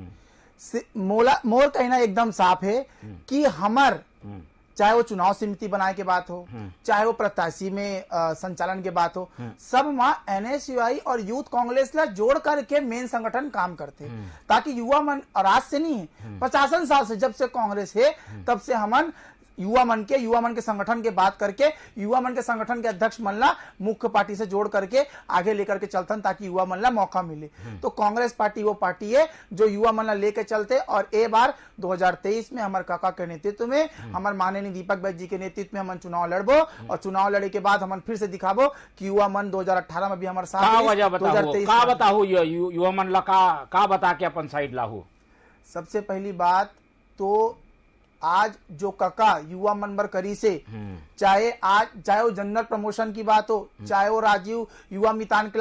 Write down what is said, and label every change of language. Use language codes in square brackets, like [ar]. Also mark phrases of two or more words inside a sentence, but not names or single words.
[hne] मोर कहना एकदम साफ है कि हमर चाहे वो चुनाव समिति बनाए के बात हो, चाहे वो प्रत्याशी में संचालन के बात हो, सब वहां एनएसयूआई और यूथ कांग्रेस ला जोड़ करके मेन संगठन काम करते, ताकि युवा मन और आज से नहीं है, 50 साल से जब से कांग्रेस है तब से हमन युवा मन के संगठन के बात करके युवा मन के संगठन के अध्यक्ष मन ला मुख्य पार्टी से जोड़ करके आगे लेकर के चलतन, ताकि युवा मन ला मौका मिले। तो कांग्रेस पार्टी वो पार्टी है जो युवा मन ला लेके चलते, और ए बार 2023 में हमारे काका के नेतृत्व में, हमारे माननीय दीपक बैद जी के नेतृत्व में हम चुनाव लड़बो, और चुनाव लड़े के बाद हम फिर से दिखाबो कि युवा मन 2018 में भी हमारे साथ। का बताओ युवा मन ला का बता के अपन साइड लाहू? सबसे पहली बात तो आज जो काका युवा मन बर करी से, चाहे वो जनरल प्रमोशन की बात हो, चाहे वो राजीव युवा मितान क्लब